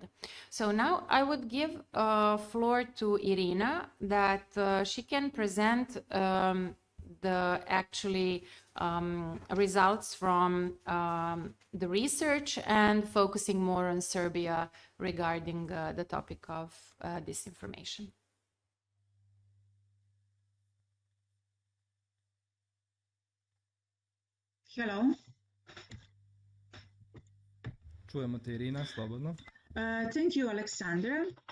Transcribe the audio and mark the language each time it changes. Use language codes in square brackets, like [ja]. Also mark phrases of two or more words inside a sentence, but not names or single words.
[en] So now I would give floor to Irina, that she can present the actually results from the research and focusing more on Serbia regarding the topic of disinformation. Hello. [sr] Čujemo te, Irina, slobodno. [en] Thank you, Aleksandra.